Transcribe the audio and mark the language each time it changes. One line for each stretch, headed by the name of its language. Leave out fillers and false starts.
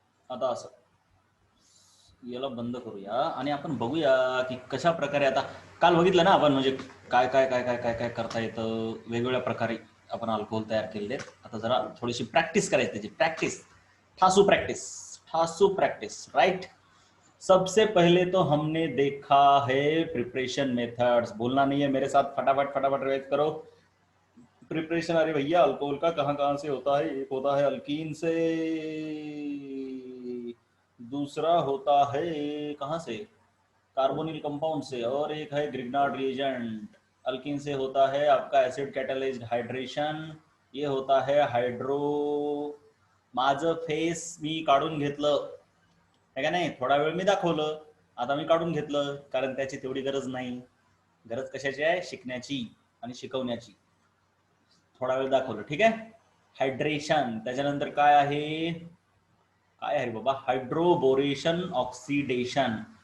Marathi: आता असं याला बंद करूया आणि आपण बघूया की कशा प्रकारे. आता काल बघितलं ना आपण, म्हणजे काय काय काय काय काय काय करता येतं. वेगवेगळ्या प्रकारे आपण अल्कोहोल तयार केलेले. आता जरा थोडीशी प्रॅक्टिस करायची त्याची. Practice, ठासू practice, ठासू practice.
English: Right.
Hindi: सबसे पहले तो हमने देखा है प्रिपरेशन मेथड्स. बोलना नहीं है मेरे साथ, फटाफट फटाफट रिवाइज करो. प्रिपरेशन, अरे भैया अल्कोहल का कहां कहां से होता है. एक होता है अल्कीन से, दूसरा होता है कहां से, कार्बोनिल कंपाउंड से, और एक है ग्रिग्नार्ड रिएजेंट. अल्कीन से होता है आपका एसिड कैटलाइज्ड हायड्रेशन. ये होता है हायड्रो.
Marathi: माझं फेस मी काढून घेतलं है का नाही. थोडा वेळ मी दाखवलं, आता मी काढून घेतलं, कारण त्याची तेवढी गरज नाही. गरज कशाची आहे, शिकण्याची आणि शिकवण्याची. थोडा वेळ दाखवलं, ठीक आहे. हायड्रेशन, त्याच्यानंतर काय आहे, काय आहे बाबा, हायड्रोबोरेशन ऑक्सिडेशन.